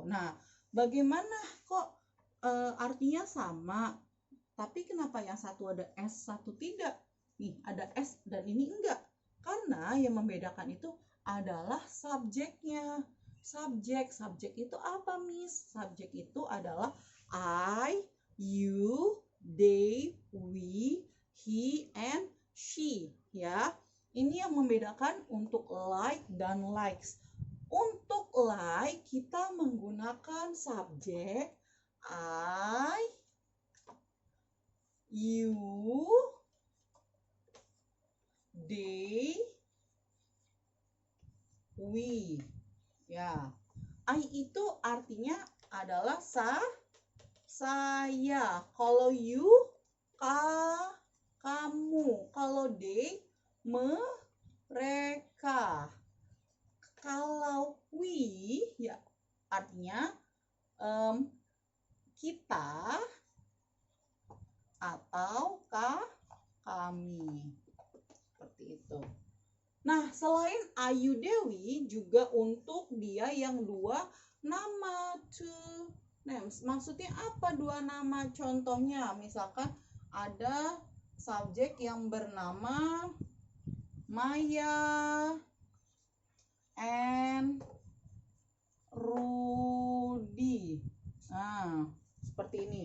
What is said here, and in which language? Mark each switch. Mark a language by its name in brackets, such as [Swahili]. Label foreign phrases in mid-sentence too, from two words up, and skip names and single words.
[Indonesian] Nah, bagaimana kok artinya sama, tapi kenapa yang satu ada S, satu tidak? Nih, ada S dan ini enggak. Karena yang membedakan itu adalah subjeknya. subjek. Subjek itu apa, Miss? Subjek itu adalah [English] I, you, they, we, he, and she, [Indonesian] ya. Ini yang membedakan untuk like dan likes. Untuk like kita menggunakan subjek [English] I, you, they, we. [Indonesian] Ya. I itu artinya adalah saya. Kalau you kamu. Kalau they mereka. Kalau we ya artinya kita atau kami. Seperti itu. Nah, selain Ayu Dewi juga untuk dia yang dua nama, [English] two names. [Indonesian] Maksudnya apa dua nama? Contohnya misalkan ada subjek yang bernama Maya and Rudy. Nah, seperti ini.